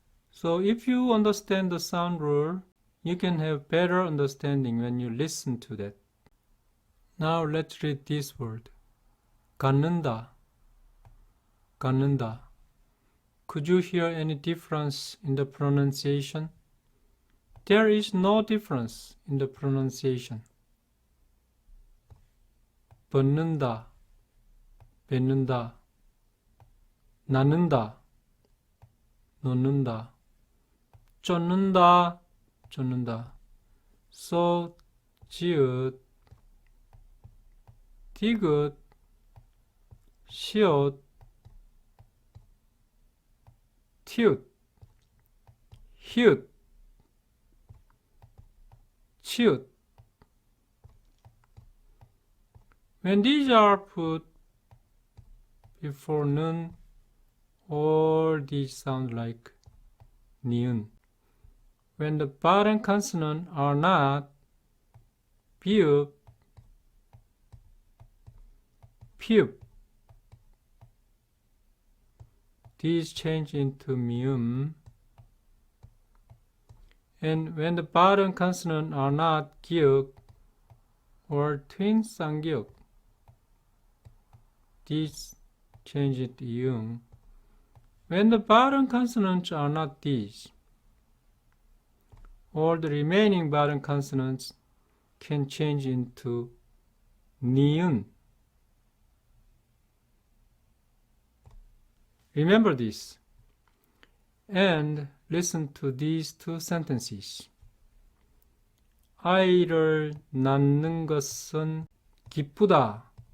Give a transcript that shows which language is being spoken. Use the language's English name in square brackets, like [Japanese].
[English] So if you understand the sound rule, you can have better understanding when you listen to that. Now let's read this word. [Korean] 갖는다, 갖는다. [English] Could you hear any difference in the pronunciation? There is no difference in the pronunciation. [Korean] 벗는다, 뱉는다, 낳는다, 놓는다, 쫓는다, 쫓는다. 소, 지읒, 디귿, 시옷, 티읕, 히읗, 치읓. [English] When these are put before nun, all these sound like niun. When the bottom consonant are not 비읍, 피읍, these change into 미음. And when the bottom consonant are not 기역 or twin 쌍기역, these change into 이응. When the bottom consonants are not these, all the remaining bottom consonants can change into 니은. Remember this and listen to these two sentences. [Korean] 아이를 낳는 것은 기쁘다.